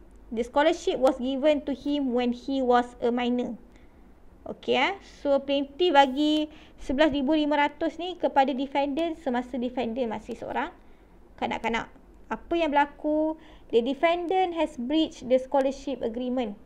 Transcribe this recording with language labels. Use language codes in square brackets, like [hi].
[en] The scholarship was given to him when he was a minor. [ms] Okay, so plaintiff bagi RM11,500 ni kepada defendant semasa defendant masih seorang kanak-kanak. Apa yang berlaku? [en] The defendant has breached the scholarship agreement.